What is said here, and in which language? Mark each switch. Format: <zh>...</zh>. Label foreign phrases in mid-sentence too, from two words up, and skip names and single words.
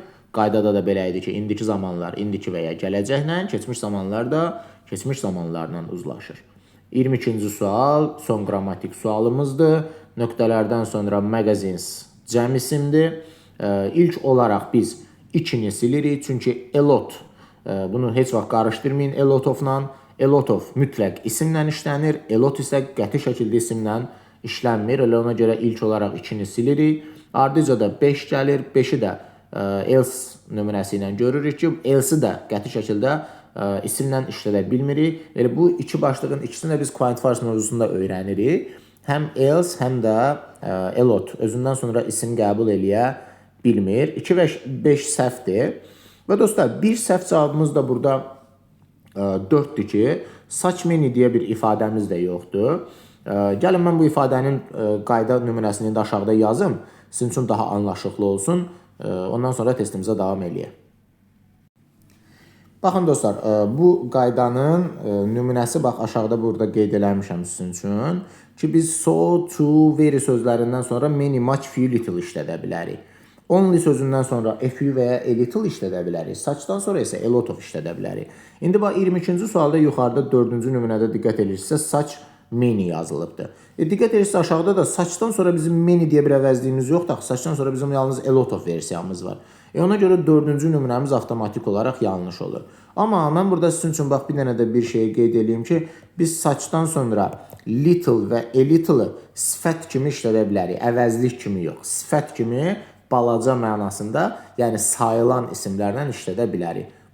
<az>Qaydada da belə idi ki, indiki zamanlar indiki və ya gələcəklə, keçmiş zamanlar da keçmiş zamanlarla uzlaşır. 22-ci sual, son qrammatik sualımızdır. Nöqtələrdən sonra magazines cəm isimdir. İlk olaraq biz içini silirik, çünki</az> <en>a lot,</en> <az>bunu heç vaxt qarışdırmayın</az> <en>a lot of-</en> <az>la.</az> <en>A lot of</en> <az>mütləq isimlə işlənir,</az> <en>a lot</en> <az>isə qəti şəkildə isimlə işlənmir. Elə ona görə ilk olaraq içini silirik. Ardıca da 5 gəlir, 5-i də else nümunəsi ilə görürük ki, else-i də qəti şəkildə isimlə işlədə bilmirik. Elə bu iki başlığın ikisini də biz quantifiers mövzusunda öyrənirik. Həm else, həm də</az> <en>a lot</en> <az>özündən sonra isim qəbul eləyə bilmir. 2 və 5 səhvdir. Və dostlar, bir səhv cavabımız da burada 4-dür ki,</az> <en>such many</en> <az>deyə bir ifadəmiz də yoxdur. Gəlin mən bu ifadənin qayda nümunəsini də aşağıda yazım. Sizin üçün daha anlaşıqlı olsun. Ondan sonra testimizə davam eləyək. Baxın dostlar, bu qaydanın nümunəsi bax aşağıda burada qeyd eləmişəm sizin üçün ki, biz</az> <en>so, to, very</en> <az>sözlərindən sonra</az> <en>many, much, few, little</en> <az>işlədə bilərik. Only sözündən sonra</az> <en>a few</en> <az>və ya</az> <en>a little</en> <az>işlədə bilərik. Suchdan sonra isə</az> <en>a lot of</en> <az>işlədə bilərik. İndi bax 22-ci sualda yuxarıda 4-cü nümunədə diqqət edirsə</az> <en>such many</en> <az>yazılıbdır. Diqqət edirsə aşağıda da suchdan sonra bizim many deyə bir əvəzliyimiz yoxdur. Suchdan sonra bizim yalnız</az> <en>a lot of</en> <az>versiyamız var. Ona görə 4-cü nümunəmiz avtomatik olaraq yanlış olur. Amma mən burada sizin üçün bax bir dənə də bir şey qeyd edeyim ki, biz suchdan sonra little və</az> <en>a little-</en> <az>ı sifət kimi işlədə bilərik. Əvəzlik kimi yox. Sifət kimi balaca mənasında, yəni sayılan isimlərlə işlədə bilərik.</az>